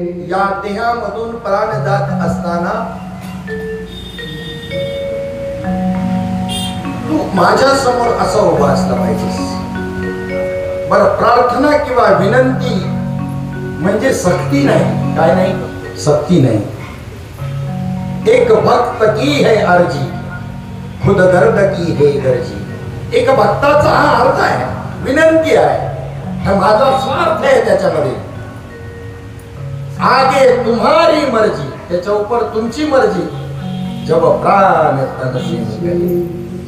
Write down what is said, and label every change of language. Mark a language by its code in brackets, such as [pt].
[mr] या देहामधून प्राण जात असताना तू माझ्या समोर असा उभा असला पाहिजेस. बरं, प्रार्थना किंवा विनंती म्हणजे सक्ती नाही. काय नाही? सक्ती नाही. [hi] एक भक्त की है अर्जी, खुद गर्द की है गर्जी. [mr] एक भक्ताचा हा अर्थ आहे, विनंती आहे, हा माझा स्वार्थ आहे त्याच्यामध्ये. [hi] आगे तुम्हारी मर्जी, [mr] त्याच्या ऊपर तुमची मर्जी, [hi] जब प्राण तन से निकले.